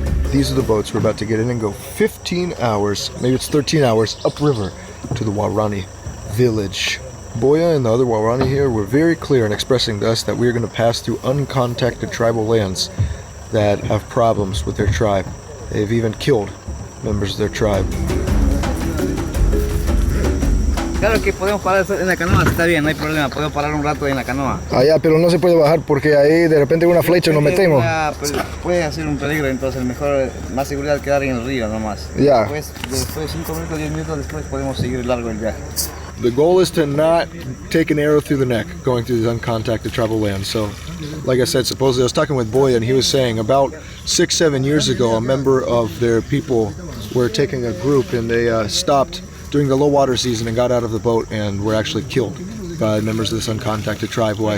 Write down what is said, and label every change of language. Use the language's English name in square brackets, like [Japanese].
[English] These are the boats we're about to get in and go 15 hours, maybe it's 13 hours, upriver to the Waorani village. Boya and the other Waorani here were very clear in expressing to us that we are going to pass through uncontacted tribal lands that have problems with their tribe. They've even killed members of their tribe. [Spanish] Claro que podemos parar en la canoa, está bien, no hay problema, podemos parar un rato en la canoa. Allá, pero no se puede bajar porque ahí de repente una flecha y nos metemos. Puede ser un peligro, entonces mejor, más seguridad quedar en el río nomás. Ya. Después de 5 minutos, 10 minutos después podemos seguir largo el viaje. [English] The goal is to not take an arrow through the neck going through these uncontacted tribal lands. So, like I said, supposedly I was talking with Boya and he was saying about 6-7 years ago, a member of their people were taking a group and they stopped during the low water season and got out of the boat and were actually killed by members of this uncontacted tribe.